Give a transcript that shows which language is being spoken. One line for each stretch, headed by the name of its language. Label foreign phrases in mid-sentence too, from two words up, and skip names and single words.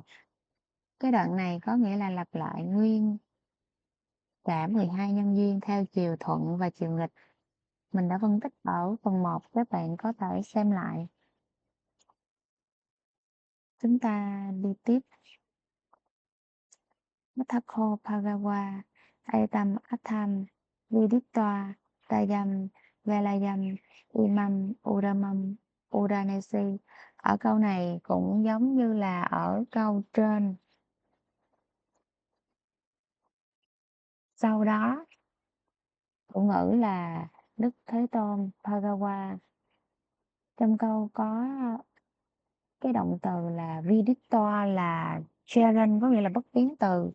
Vietnamese: Cái đoạn này có nghĩa là lặp lại nguyên cả 12 nhân duyên theo chiều thuận và chiều nghịch. Mình đã phân tích ở phần 1, các bạn có thể xem lại. Chúng ta đi tiếp.
Pali: Mathako Bhagawa Aitam Atham Vidittva Tayam Velayam Imam Udamam Udanesi.
Vietnamese: Ở câu này cũng giống như là ở câu trên. Sau đó, chủ ngữ là Đức Thế Tôn Bhagawa. Trong câu có cái động từ là Vidittva là Charan, có nghĩa là bất biến từ.